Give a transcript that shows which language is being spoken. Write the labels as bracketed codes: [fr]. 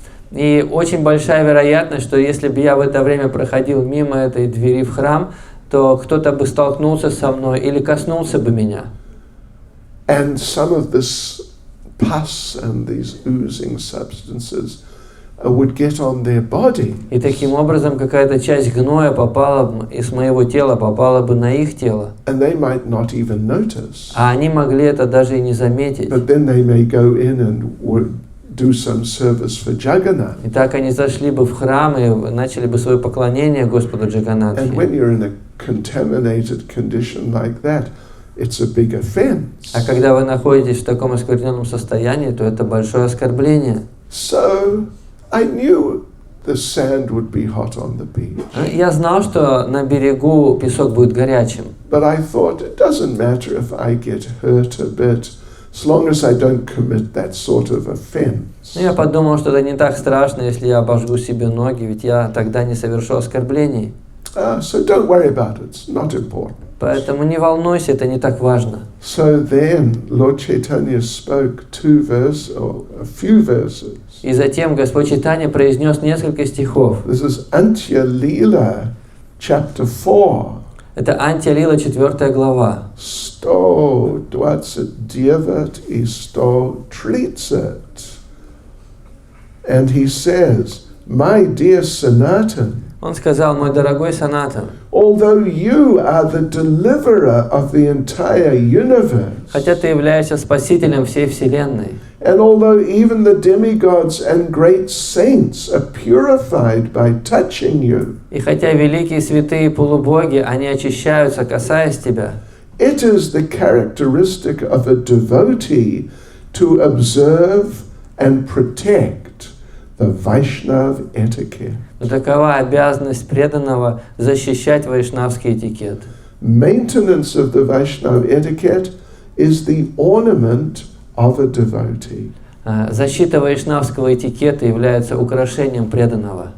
[ru] И очень большая вероятность, что если бы я в это время проходил мимо этой двери в храм, то кто-то бы столкнулся со мной или коснулся бы меня. [en] And some of this pus and these oozing substances would get on their body. [ru] И таким образом какая-то часть гноя из моего тела попала бы на их тело. [en] And they might not even notice. [ru] А они могли это даже и не заметить. [en] But then they may go in and do some service for Jagannath. [ru] И так они зашли бы в храм и начали бы свое поклонение Господу Джаганнатхе. [en] And when you're in a contaminated condition like that, it's a big offense. [ru] А когда вы находитесь в таком оскверненном состоянии, то это большое оскорбление. [en] So I knew the sand would be hot on the beach. [ru] Я знал, что на берегу песок будет горячим. [en] But I thought it doesn't matter if I get hurt a bit, as long as I don't commit that sort of offense. [ru] Я подумал, что это не так страшно, если я обожгу себе ноги, ведь я тогда не совершу оскорблений. [en] So don't worry about it. It's not important. [ru] Поэтому не волнуйся, это не так важно. [en] So then Lord Chaitanya spoke a few verses. [ru] И затем Господь Чайтанья произнес несколько стихов. [en] This is Antya Lila, chapter 4. [ru] Это Антья Лила, 4 глава. 129 и 130. [en] And he says, "My dear Sanatan, [ru] Он сказал: мой дорогой Санатан, [en] although you are the deliverer of the entire universe, [ru] хотя ты являешься спасителем всей вселенной, [en] and although even the demigods and great saints are purified by touching you, [ru] и хотя великие святые полубоги, они очищаются, касаясь тебя, [en] it is the characteristic of a devotee to observe and protect the Vaishnava etiquette." [ru] но такова обязанность преданного защищать вайшнавский этикет. [en] Maintenance of the Vaishnava etiquette is the ornament of a devotee. [ru] Защита вайшнавского этикета является украшением преданного.